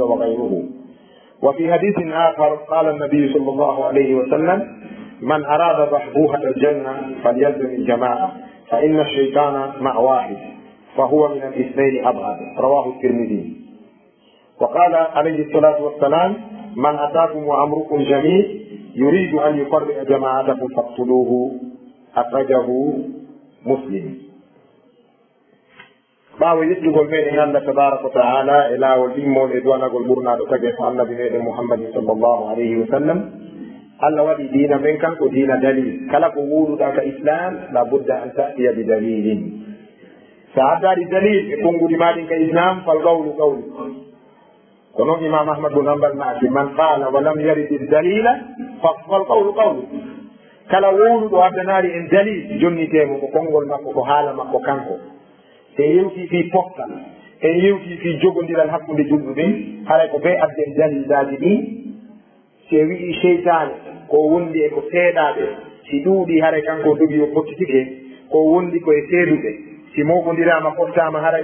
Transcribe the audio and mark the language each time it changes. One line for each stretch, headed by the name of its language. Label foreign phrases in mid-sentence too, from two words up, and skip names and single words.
Arabic: وغيره وفي حديث آخر قال النبي صلى الله عليه وسلم من أراد بحبوحة الجنة فليلزم الجماعة فإن الشيطان مع واحد فهو من الاثنين أبعد رواه الترمذي وقال عليه الصلاة والسلام من أتاكم وأمركم جميل يريد أن يفرق جماعتكم فاقتلوه أخرجه مسلم
Fula: ɓaawo yettugol meɗen
Arabic: الله تبارك وتعالى
Fula: e laawol ɗimmol e duwanagol ɓurnaɗo tagi ko annabi meɗen Muhammadin
Arabic: صلى الله عليه وسلم
Fula: Allah waɗi diina men kanko diina dalil kala ko wuuruɗa ka islam
Arabic: لا بد أن تأتي بدليل
Fula: sa addari dalil e konngudi maɗin ka islam
Arabic: فالقول قوله
Fula: ko noon imam ahmad bun hanbal maaki
Arabic: من قال ولم يرد دليلا فالقول قوله
Fula: kala wuuruɗo addanari en dalil jonnitemo ko konngol makko ko haala makko kanko en yewti fi poftal en yewti fi jogodiral hakkude julɗo ɓen haray ko be adden dalilaji ɗi si wi'i cheytane ko wondi e ko seeɗaɓe si ɗuuɗi haray kanko dogi o pottitike ko wondi koye seeduɓe si mogodirama pottama haray